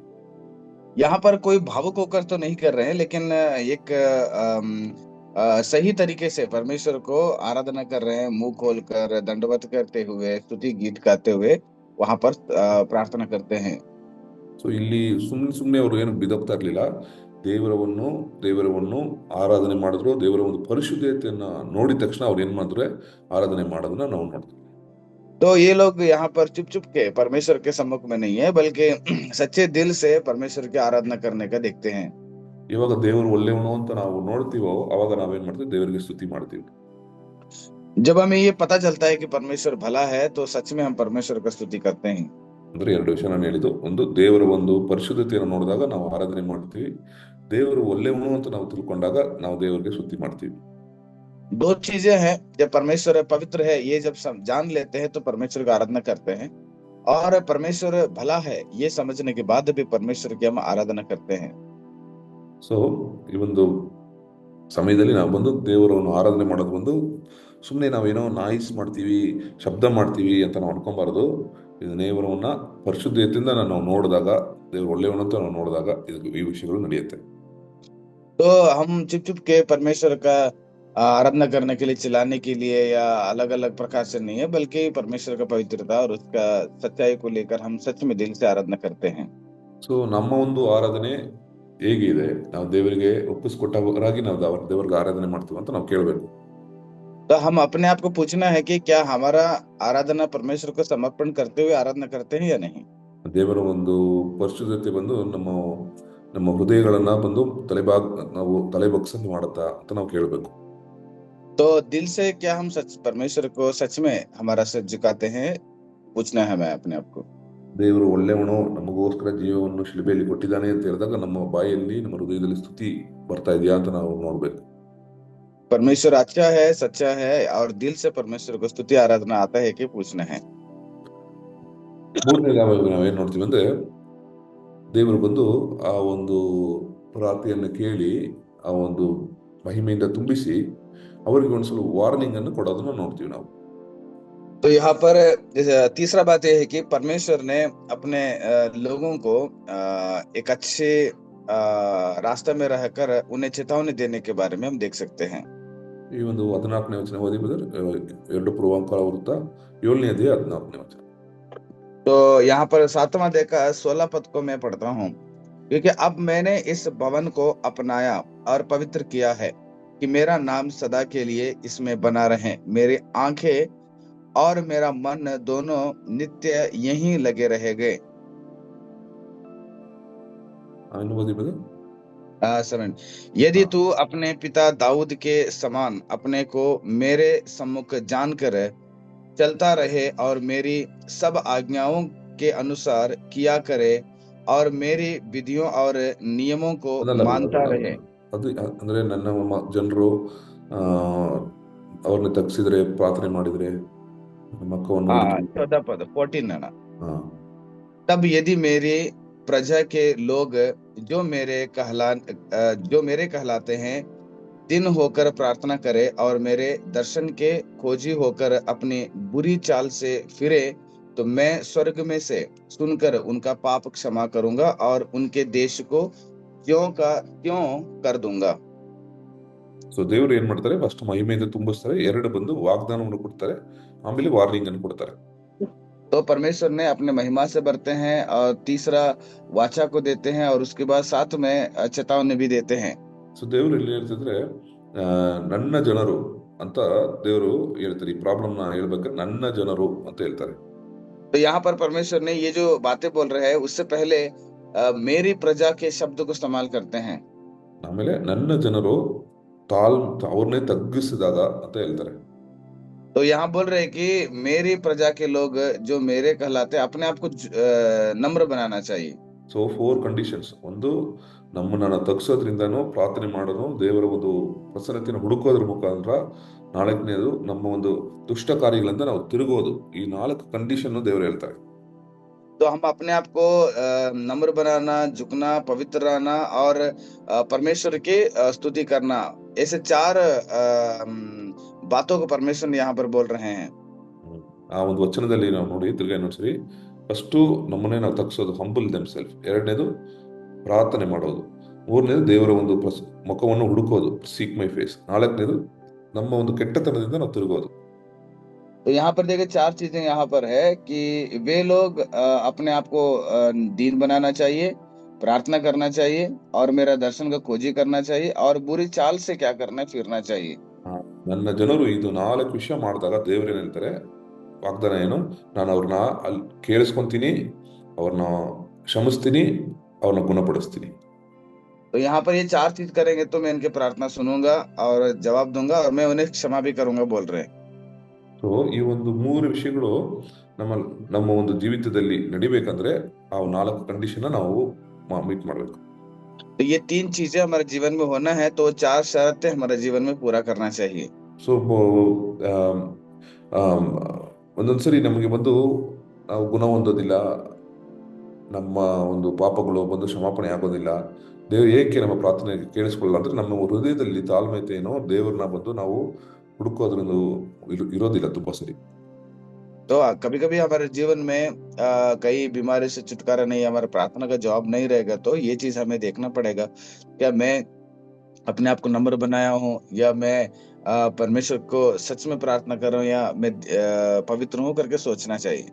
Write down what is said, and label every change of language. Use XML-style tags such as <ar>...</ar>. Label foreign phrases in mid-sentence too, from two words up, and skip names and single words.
<hi>यहाँ पर कोई भावुक होकर तो नहीं कर रहे हैं, लेकिन एक सही तरीके से परमेश्वर को आराधना कर रहे हैं, मुंह खोलकर दंडवत करते हुए, स्तुति गीत गाते हुए वहां पर प्रार्थना करते हैं।</hi> <kn>ಸೊ ಇಲ್ಲಿ ಸುಮ್ಮನೆ ಅವರು ಏನು ಬಿದಪ್ತಾ ಇರ್ಲಿಲ್ಲ, ದೇವರವನ್ನು ಆರಾಧನೆ ಮಾಡಿದ್ರು. ದೇವರ ಒಂದು ಪರಿಶುದ್ಧತೆಯನ್ನ ನೋಡಿದ ತಕ್ಷಣ ಅವ್ರು ಏನ್ ಮಾಡಿದ್ರೆ ಆರಾಧನೆ ಮಾಡೋದನ್ನ ನಾವು ನೋಡ್ತೀವಿ.</kn> <hi>तो ये लोग यहाँ पर चुप चुप के परमेश्वर के सम्मुख में नहीं है, बल्कि सच्चे दिल से परमेश्वर की आराधना करने का देखते हैं।</hi> <kn>ಇವಾಗ ದೇವರು ಒಳ್ಳೆಯವನು ಅಂತ ನಾವು ನೋಡ್ತೀವೋ ಅವಾಗ ನಾವೇನ್ ಮಾಡ್ತೀವಿ, ದೇವರಿಗೆ ಸ್ತುತಿ ಮಾಡ್ತೀವಿ.</kn> <hi>जब हमें ये पता चलता है कि परमेश्वर भला है, तो सच में हम परमेश्वर का स्तुति करते हैं।</hi> <kn>ಅಂದ್ರೆ ಎರಡು ವಿಷಯ ನಾನು ಹೇಳಿದ್ದು, ಒಂದು ದೇವರ ಒಂದು ಪರಿಶುದ್ಧತೆಯನ್ನು ನೋಡಿದಾಗ ನಾವು ಆರಾಧನೆ ಮಾಡ್ತೀವಿ, ದೇವರು ಒಳ್ಳೆಯವನು ಅಂತ ನಾವು ತಿಳ್ಕೊಂಡಾಗ ನಾವು ದೇವರಿಗೆ ಸ್ತುತಿ ಮಾಡ್ತೀವಿ.</kn> <hi>दो चीजें हैं, जब परमेश्वर पवित्र है ये जब जान लेते हैं तो परमेश्वर की आराधना करते हैं, और परमेश्वर भला है ये समझने के बाद भी परमेश्वर की हम आराधना करते हैं।</hi> <kn>ಸೊ ಈ ಒಂದು ಸಮಯದಲ್ಲಿ ನಾವು ಬಂದು ದೇವರನ್ನು ಆರಾಧನೆ ಮಾಡೋದು ಬಂದು ಸುಮ್ಮನೆ ನಾವೇನೋ ನಾಯಿಸ್ ಮಾಡ್ತೀವಿ, ಶಬ್ದ ಮಾಡ್ತೀವಿ ಅಂತ ನಾವು ಅನ್ಕೊಂಬಾರದು. ಇದು ದೇವರನ್ನ ಪರಿಶುದ್ಧತೆಯಿಂದ ನಾವು ನೋಡಿದಾಗ, ದೇವರು ಒಳ್ಳೆಯವನು ಅಂತ ನಾವು ನೋಡಿದಾಗ ಈ ವಿಷಯಗಳು ನಡೆಯುತ್ತೆ.</kn> <hi>तो हम चुप चुप के परमेश्वर का आराधना करने के लिए, चिल्लाने के लिए या अलग अलग प्रकार से नहीं है, बल्कि परमेश्वर का पवित्रता और उसका सच्चाई को लेकर हम सच में दिल से आराधना करते हैं।</hi> <kn>ಸೊ ನಮ್ಮ ಒಂದು ಆರಾಧನೆ ಹೇಗಿದೆ, ನಾವು ದೇವರಿಗೆ ಒಪ್ಪಿಸ್ಕೊಟ್ಟಾಗಿ ನಾವು ದೇವರಿಗೆ ಆರಾಧನೆ ಮಾಡ್ತೀವಿ ಅಂತ ನಾವು ಕೇಳಬೇಕು.</kn> <hi>तो हम अपने आप को पूछना है कि क्या हमारा आराधना परमेश्वर को समर्पण करते हुए आराधना करते हैं या नहीं।</hi> <kn>ದೇವರ ಒಂದು ಪರಿಶುದ್ಧತೆ ಬಂದು ನಮ್ಮ ಹೃದಯಗಳನ್ನ ಬಂದು ನಾವು ತಲೆ ಬಗ್ಸಂದು ಮಾಡುತ್ತಾ ಅಂತ ನಾವು ಕೇಳಬೇಕು.</kn> <hi>तो दिल से क्या हम सच परमेश्वर को सच में हमारा सिर झुकाते हैं, पूछना है हमें अपने आप को।</hi> <kn>ದೇವರು ಒಳ್ಳೆಯವನು, ನಮಗೋಸ್ಕರ ಜೀವವನ್ನು ಶಿಲುಬೆಯಲ್ಲಿ ಕೊಟ್ಟಿದ್ದಾನೆ ಅಂತ ಹೇಳಿದಾಗ ನಮ್ಮ ಬಾಯಲ್ಲಿ, ನಮ್ಮ ಹೃದಯದಲ್ಲಿ ಸ್ತುತಿ ಬರ್ತಾ ಇದೆಯಾ ಅಂತ ನಾವು ನೋಡ್ಬೇಕು.</kn> <hi>परमेश्वर अच्छा है, सच्चा है, और दिल से परमेश्वर को स्तुति आराधना आता है कि पूछना है।</hi> <kn>ಮೂರನೇದಾಗಿ ನಾವೇನ್ ನೋಡ್ತೀವಿ ಅಂದ್ರೆ, ದೇವರು ಬಂದು ಆ ಒಂದು ಪ್ರಾರ್ಥನೆಯನ್ನು ಕೇಳಿ ಆ ಒಂದು ಮಹಿಮೆಯಿಂದ ತುಂಬಿಸಿ ಅವರಿಗೆ ಒಂದ್ಸಲ ವಾರ್ನಿಂಗ್ ಅನ್ನು ಕೊಡೋದನ್ನ ನೋಡ್ತೀವಿ ನಾವು.</kn> <hi>तो यहाँ पर तीसरा बात यह है कि परमेश्वर ने अपने लोगों को एक अच्छे रास्ते में रहकर उन्हें चेतावनी देने के बारे में हम देख सकते हैं।</hi> <kn>ಈ ಒಂದು 14ನೇ ವಚನ ಓದಿ ಬ್ರದರ್, 2 ಪೂರ್ವಾಂಕರ ವೃತ್ತ 7ನೇ ಅಧ್ಯಾಯ 14ನೇ ವಚನ.</kn> <hi>तो यहाँ पर 7वां अध्याय का 16 पद को मैं पढ़ता हूँ। क्योंकि अब मैंने इस भवन को अपनाया और पवित्र किया है कि मेरा नाम सदा के लिए इसमें बना रहे, मेरी आंखें और मेरा मन दोनों नित्य यहीं लगे रहेंगे।</hi> <kn>ಓದಿ ಬ್ರದರ್.</kn> <hi>7 यदि तू अपने पिता दाऊद के समान अपने को मेरे सम्मुख जानकर चलता रहे और मेरी सब आज्ञाओं के अनुसार किया करे और मेरी विधियों और नियमों को मानता रहे।</hi> <kn>ಅದು ಅಂದ್ರೆ ನನ್ನ ಜನರು ಅವ್ರನ್ನ ತಗ್ಸಿದ್ರೆ, ಪ್ರಾರ್ಥನೆ ಮಾಡಿದ್ರೆ, ಮಕ್ಕವನ್ನು</kn> <hi>14 पद 14 है ना। तब यदि मेरी प्रजा के लोग जो मेरे कहलाते हैं दिन होकर प्रार्थना करे और मेरे दर्शन के खोजी होकर अपनी बुरी चाल से फिरे, तो मैं स्वर्ग में से सुनकर उनका पाप क्षमा करूंगा और उनके देश को त्यों का त्यों कर दूंगा।</hi> <kn>ಸೊ ದೇವರು ಏನ್ ಮಾಡ್ತಾರೆ, ಫಸ್ಟ್ ಮಹಿಮೆಯಿಂದ ತುಂಬಿಸ್ತಾರೆ, 2 ಬಂದು ವಾಗ್ದಾನವನ್ನು ಕೊಡ್ತಾರೆ, ಆಮೇಲೆ ವಾರ್ನಿಂಗ್ ಅನ್ನು ಕೊಡ್ತಾರೆ.</kn> <hi>तो परमेश्वर ने अपने महिमा से भरते हैं और तीसरा वाचा को देते हैं और उसके बाद साथ में चेतावनी भी देते हैं।</hi> <kn>ಸೊ ದೇವರು ಎಲ್ಲಿ ಹೇಳ್ತಿದ್ರೆ, ನನ್ನ ಜನರು ಅಂತ ದೇವರು ಹೇಳ್ತಾರೆ. ಈ ಪ್ರಾಬ್ಲಮ್ ನ ಹೇಳ್ಬೇಕಾದ್ರೆ ನನ್ನ ಜನರು ಅಂತ ಹೇಳ್ತಾರೆ.</kn> <hi>तो यहाँ पर परमेश्वर ने ये जो बातें बोल रहे हैं उससे पहले मेरी प्रजा के शब्द को इस्तेमाल करते हैं।</hi> <kn>ಆಮೇಲೆ ನನ್ನ ಜನರು ಅವ್ರನ್ನೇ ತಗ್ಗಿಸಿದಾಗ ಅಂತ ಹೇಳ್ತಾರೆ.</kn> <hi>तो यहाँ बोल रहे हैं कि मेरी प्रजा के लोग जो मेरे कहलाते हैं, अपने आप को नम्र बनाना चाहिए.</hi> <kn>ಸೊ 4 ಕಂಡೀಷನ್ಸ್. ಒಂದು, ನಮ್ಮನ್ನ ತಗ್ಸೋದ್ರಿಂದನೂ, ಪ್ರಾರ್ಥನೆ ಮಾಡೋನು, ದೇವರ ಒಂದು ಪ್ರಸನ್ನತೆಯನ್ನು ಹುಡುಕೋದ್ರ ಮುಖಾಂತರ. ನಾಲ್ಕನೇದು, ನಮ್ಮ ಒಂದು ದುಷ್ಟ ಕಾರ್ಯಗಳಿಂದ ನಾವು ತಿರುಗೋದು. ಈ 4 ಕಂಡೀಷನ್ ದೇವರು ಹೇಳ್ತಾರೆ.</kn> <hi>तो हम अपने आप को नम्र बनाना, झुकना, पवित्र रहना और परमेश्वर की स्तुति करना, ऐसे 4 बातों को परमेश्वर यहाँ पर बोल रहे हैं।</hi> <kn>ಆ ಒಂದು ವಚನದಲ್ಲಿ ನಾವು ನೋಡಿ ತಿರ್ಗಾ ಇನ್ನೊಂದ್ಸರಿ. ಫಸ್ಟು ನಮ್ಮನ್ನೇ ನಾವು ತಗ್ಸೋದು,</kn> <en>humble themselves.</en> <kn>ಎರಡನೇದು ಪ್ರಾರ್ಥನೆ ಮಾಡೋದು. ಮೂರನೇದು ದೇವರ ಒಂದು ಮುಖವನ್ನು ಹುಡುಕೋದು,</kn> <en>seek my face.</en> <kn>ನಾಲ್ಕನೇದು ನಮ್ಮ ಒಂದು ಕೆಟ್ಟತನದಿಂದ ನಾವು ತಿರುಗೋದು.</kn> <hi>तो यहाँ पर देखिए 4 चीजें यहाँ पर है कि वे लोग अपने आप को दीन बनाना चाहिए, प्रार्थना करना चाहिए और मेरा दर्शन का खोजी करना चाहिए और बुरी चाल से क्या करना है, फिरना चाहिए।</hi> <kn>ನನ್ನ ಜನರು ಇದು 4 ವಿಷಯ ಮಾಡಿದಾಗ ದೇವ್ರೇನ್ ಹೇಳ್ತಾರೆ, ವಾಗ್ದಾನ ಏನು? ನಾನು ಅವ್ರನ್ನ ಅಲ್ಲಿ ಕೇಳಿಸ್ಕೊಂತೀನಿ, ಅವ್ರನ್ನ ಕ್ಷಮಿಸ್ತೀನಿ, ಅವ್ರನ್ನ ಗುಣಪಡಿಸ್ತೀನಿ.</kn> <hi>तो यहाँ पर ये 4 चीज करेंगे तो मैं इनकी प्रार्थना सुनूंगा और जवाब दूंगा और मैं उन्हें क्षमा भी करूंगा, बोल रहे हैं।</hi> <kn>ಸೊ ಈ ಒಂದು 3 ವಿಷಯಗಳು ನಮ್ಮ ಒಂದು ಜೀವಿತದಲ್ಲಿ ನಡಿಬೇಕಂದ್ರೆ ಆ 4 ಕಂಡೀಷನ್ ನಾವು ಮೀಟ್ ಮಾಡ್ಬೇಕು.</kn> <hi>तो ये 3 चीजें हमारे जीवन में होना है, तो 4 शर्तें हमारे जीवन में पूरा करना चाहिए।</hi> <kn>ಸೊ ಒಂದೊಂದ್ಸರಿ ನಮಗೆ ಬಂದು ನಾವು ಗುಣ ಹೊಂದೋದಿಲ್ಲ, ನಮ್ಮ ಒಂದು ಪಾಪಗಳು ಬಂದು ಕ್ಷಮಾಪಣೆ ಆಗೋದಿಲ್ಲ, ದೇವ್ರು ಏಕೆ ನಮ್ಮ ಪ್ರಾರ್ಥನೆ ಕೇಳಿಸ್ಕೊಳ್ಳಲ್ಲ ಅಂದ್ರೆ ನಮ್ಮ ಹೃದಯದಲ್ಲಿ ತಾಳ್ಮೆತೆ ಏನೋ ದೇವ್ರನ್ನ ಬಂದು ನಾವು ಹುಡುಕೋದ್ರಿಂದ ಇರೋದಿಲ್ಲ ತುಂಬಾ ಸರಿ.</kn> <hi>तो कभी कभी हमारे जीवन में कई बीमारी से छुटकारा नहीं, हमारे प्रार्थना का जवाब नहीं रहेगा, तो ये चीज हमें देखना पड़ेगा, क्या मैं अपने आप को नम्र बनाया हूँ या मैं परमेश्वर को सच में प्रार्थना कर रहा हूँ या मैं पवित्र हूँ करके सोचना चाहिए।</hi>